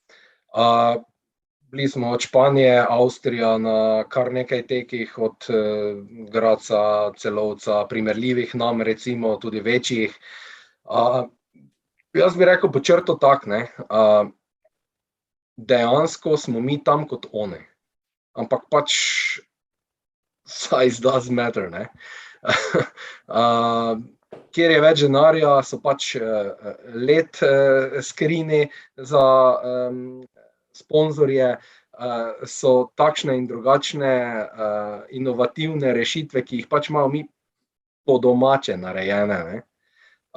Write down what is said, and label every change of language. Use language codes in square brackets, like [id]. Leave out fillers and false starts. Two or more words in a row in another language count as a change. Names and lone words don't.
[sl] Bili smo od Španije, Avstrija na kar nekaj tekih, od Graca, Celovca, primerljivih nam, recimo tudi večjih. Jaz bi rekel po črto tak, ne? Dejansko smo mi tam kot one. Ampak pač [en] size does matter, [sl] ne? Kjer je več denarja, so pač let skrini za sponzorje, so takšne in drugačne inovativne rešitve, ki jih pač imamo mi po domače narejene, ne?